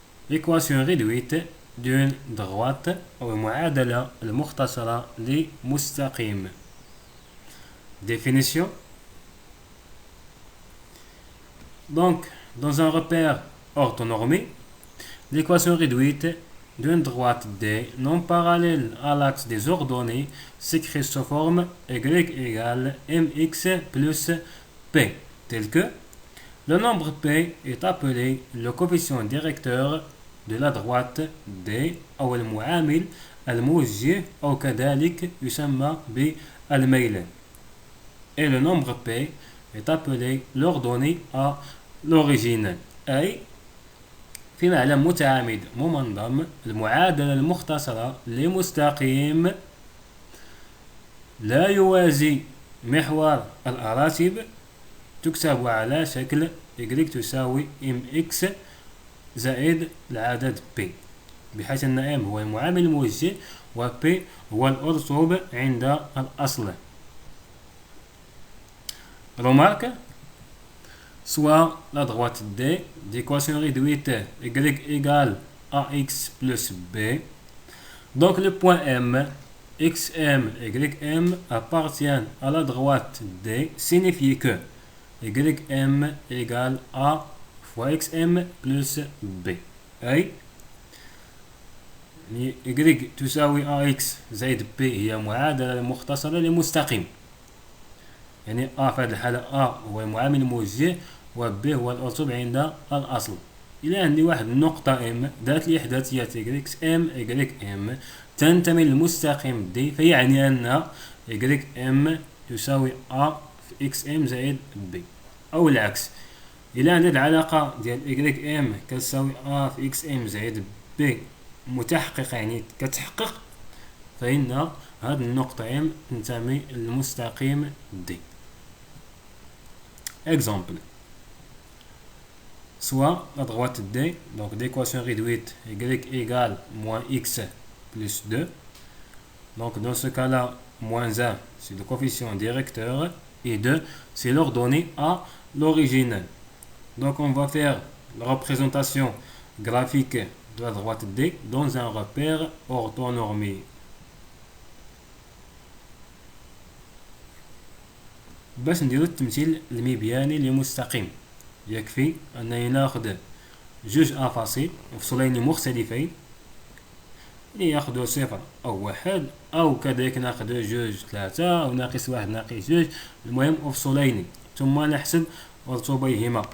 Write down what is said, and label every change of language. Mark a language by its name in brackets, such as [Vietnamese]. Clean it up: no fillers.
[French] L'équation réduite d'une droite [Arabic] أو المعادلة المختصرة لمستقيم. [French] Définition. Donc, dans un repère orthonormé, l'équation réduite d'une droite D non parallèle à l'axe des ordonnées s'écrit sous forme y égale mx plus p, tel que le nombre p est appelé le coefficient directeur de la droite D [Arabic] أو المعامل الموجه أو كذلك يسمى بالميل, [French] et le nombre p est appelé l'ordonnée à l'origine. [Arabic] أي في معلم متعامد ممنظم المعادلة المختصرة لمستقيم لا يوازي محور الأراتب تكتب على شكل y تساوي mx زائد العدد p, بحيث أن m هو المعامل الموجه و p هو الأرسوب عند الأصل. [French] Remarque. Soit la droite D d'équation réduite y égale ax plus b. Donc le point M, xm, ym appartiennent à la droite D, signifie que ym égale a fois xm plus b. [Arabic] أي y تساوي ax زائد b هي معادلة مختصرة لمستقيم. يعني a في هذه الحالة a هو المعامل الموجه و b هو الأرسوب عند الأصل. إلى عندي واحد النقطة m ذات الإحداثيات x m y m تنتمي للمستقيم d, فيعني أن y m تساوي a في x m زائد b، أو العكس. إلى عندي العلاقة ديال y m كتساوي a في x m زائد b متحققة، يعني كتحقق، فإن هذه النقطة m تنتمي للمستقيم d. [French] Exemple. Soit la droite D, donc d'équation réduite y égale moins x plus 2. Donc dans ce cas-là, moins 1 c'est le coefficient directeur et 2 c'est l'ordonnée à l'origine. Donc on va faire la représentation graphique de la droite D dans un repère orthonormé. [Arabic] باش نديرو التمثيل المبياني لمستقيم يكفي أنني ناخذ جوج أفاصيل مفصولين مختلفين اللي ياخذوا صفر أو واحد، أو كذلك ناخذ جوج ثلاثة أو ناقص واحد ناقص جوج، المهم مفصولين، ثم نحسب رسوبيهما.